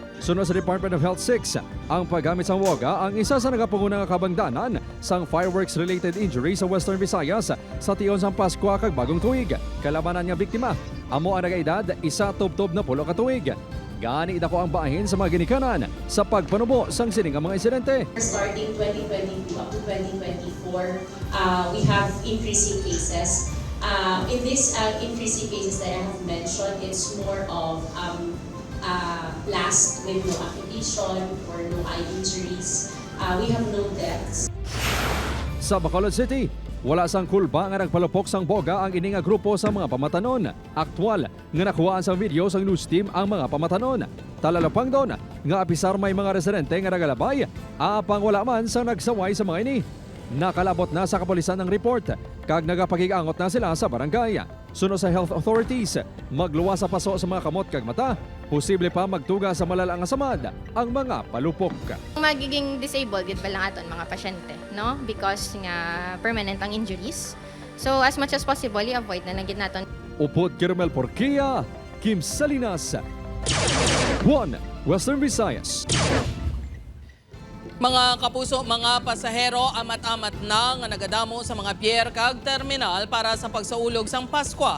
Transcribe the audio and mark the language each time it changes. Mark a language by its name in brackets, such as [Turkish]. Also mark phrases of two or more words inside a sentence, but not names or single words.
[Hiligaynon] Sunod sa Department of Health 6, ang paggamit sang boga ang isa sa nagapanguna nga kabangdanan sang [English] fireworks-related injury [Hiligaynon] sa Western Visayas sa tion sang Pasko kag Bagong Tuig. Kalabanan nga biktima, amo ang nagaedad, isa tubtob na 10 ka tuig. Gani idako ang bahin sa mga ginikanan sa pagpanubo sang sining nga mga insidente. [English] Starting 2022 up to 2024, we have increasing cases. In this increasing cases that I have mentioned, it's more of blast with no amputation or no eye injuries. We have no deaths. [Hiligaynon] Sa Bacolod City, wala sang kulba nga nagpalupok sang boga ang ini nga grupo sa mga pamatanon. Aktual nga nakuhaan sang video sang news team ang mga pamatanon. Talalapang doon nga apisar may mga residente nga nagalabay, apang wala man sang nagsaway sa mga ini. Nakalabot na sa kapulisan ng report kag nagapagig-angot na sila sa barangay. Sunod sa health authorities, magluwas sa paso sa mga kamot kag mata, posible pa magtuga sa malalang asamad ang mga palupok. Magiging disabled gid pa lang aton mga pasyente, no? [English] Because nga permanent ang injuries. [Hiligaynon] So [English] as much as possible [Hiligaynon] i-avoid na lang gid naton. Upod Kirmel Porquia, Kim Salinas, One Western Visayas. Mga kapuso, mga pasahero, amat-amat na nga nagadamo sa mga pier kag terminal para sa pagsaulog sang Pasko.